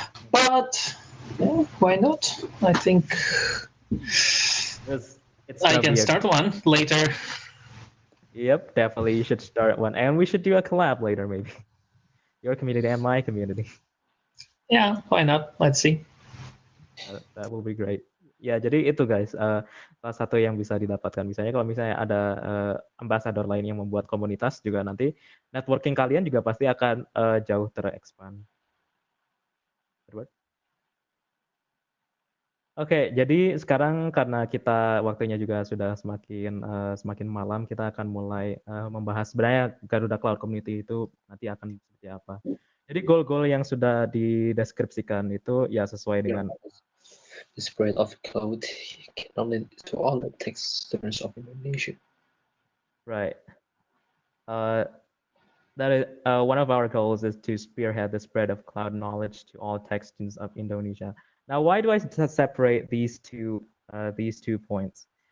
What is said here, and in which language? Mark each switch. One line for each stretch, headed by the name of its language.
English: But yeah, why not? I think I can start one later. Yep, definitely you should start one, and we should do a collab later maybe. Your community and my community. Yeah, why not? Let's see. That will be great.
Indonesian: Ya, jadi itu guys, salah satu yang bisa didapatkan. Misalnya kalau misalnya ada ambassador lain yang membuat komunitas juga, nanti networking kalian juga pasti akan jauh terexpand. Edward? Oke, jadi sekarang karena kita waktunya juga sudah semakin malam, kita akan mulai membahas sebenarnya Garuda Cloud Community itu nanti akan seperti apa. Jadi goal-goal yang sudah dideskripsikan itu ya sesuai dengan
English: The spread of cloud can lead to all the tech students of Indonesia. right. That is one of our goals is to spearhead the spread of cloud knowledge to all tech students of Indonesia. Now, why do I separate these two points?